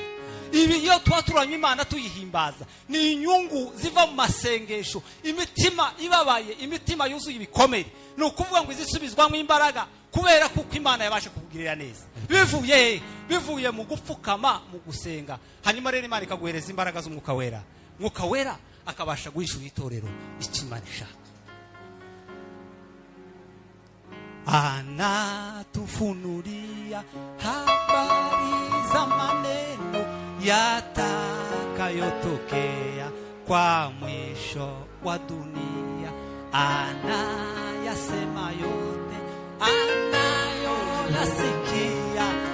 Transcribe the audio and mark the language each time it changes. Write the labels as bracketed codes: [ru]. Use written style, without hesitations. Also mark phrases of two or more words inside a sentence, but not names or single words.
[rw] Ibi iyo twaturanye Imana tuyihimbaza ni inyungu ziva mu masengesho, imitima ibabaye, imitima yuzuye ibikomere, ni ukuvuga ngo izisubizwamo imbaraga kubera kuko Imana yabashe kukugirira neza. Bivuye mu gupfukama, mu gusenga. Hanyuma rero Imana ikaguhereza imbaraga z'Umwuka Wera, Umwuka Wera akabasha guhishura itorero icyo Imana ishaka. [sw] Anatufunulia habari za maneno yatakayotokea kwa mwisho wa dunia. Anayasema yote, anayoyasikia,